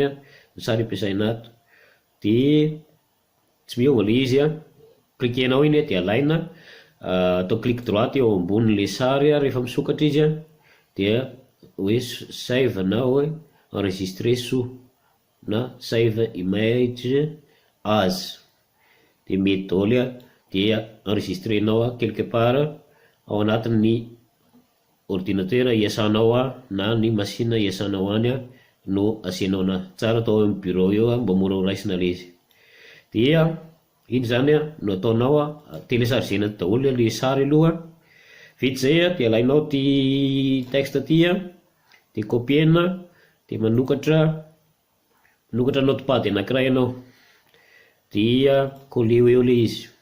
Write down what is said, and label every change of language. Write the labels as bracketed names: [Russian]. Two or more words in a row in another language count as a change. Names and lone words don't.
[Malagasy] ny sary ampiasaina ato dia tsy miova le izy cliquenao iny dia alaina atao clic droite eo ambonin'le sary rehefa misokatra izy dia hoe save na hoe [French] enregistrer sous [Malagasy] na [English] save image as [Malagasy] dia mety daholo dia enregistrenao [French] quelque part [Malagasy] ao anatin'ny ordinateur iasanao na ny machine iasanao any no asianao na tsara atao amin'ny bureau eo mba mora ho raisina le izy. Dia iny zany no ataonao téléchargena daholo le sary aloha vita zay dia alainao ty texte ty dia kopihana dia manokatra notepad anankiray ianao, dia coller eo ilay izy.